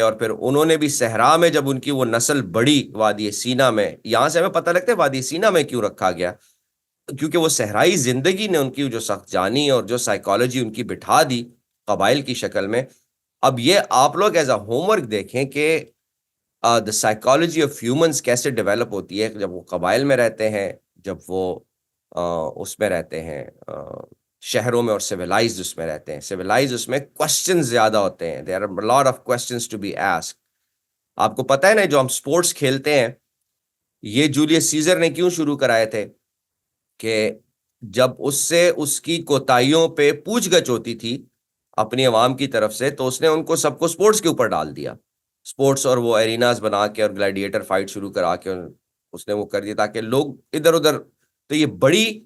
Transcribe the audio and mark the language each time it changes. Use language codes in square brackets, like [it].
[ur] اور پھر انہوں نے بھی صحرا میں جب ان کی وہ نسل بڑی وادی سینا میں، یہاں سے ہمیں پتہ لگتا ہے وادی سینا میں کیوں رکھا گیا، کیونکہ وہ صحرائی زندگی نے ان کی جو سخت جانی اور جو سائیکالوجی ان کی بٹھا دی قبائل کی شکل میں. اب یہ آپ لوگ [en] as a homework [ur] دیکھیں کہ [en] the psychology of humans [ur] کیسے ڈیولپ ہوتی ہے جب وہ قبائل میں رہتے ہیں، جب وہ اس میں رہتے ہیں شہروں میں، اور سیولائزڈ اس میں رہتے ہیں. سیولائزڈ اس میں کوسچن زیادہ ہوتے ہیں، [en] there are a lot of questions to be asked. [ur] آپ کو پتہ ہے نا جو ہم سپورٹس کھیلتے ہیں، یہ جولیس سیزر نے کیوں شروع کرائے تھے؟ کہ جب اس سے اس کی کوتاہیوں پہ پوچھ گچھ ہوتی تھی اپنی عوام کی طرف سے، تو اس نے ان کو سب کو سپورٹس کے اوپر ڈال دیا. سپورٹس اور وہ ایریناز بنا کے اور گلیڈیٹر فائٹ شروع کرا کے اس نے وہ کر دیا تاکہ لوگ ادھر ادھر. تو یہ بڑی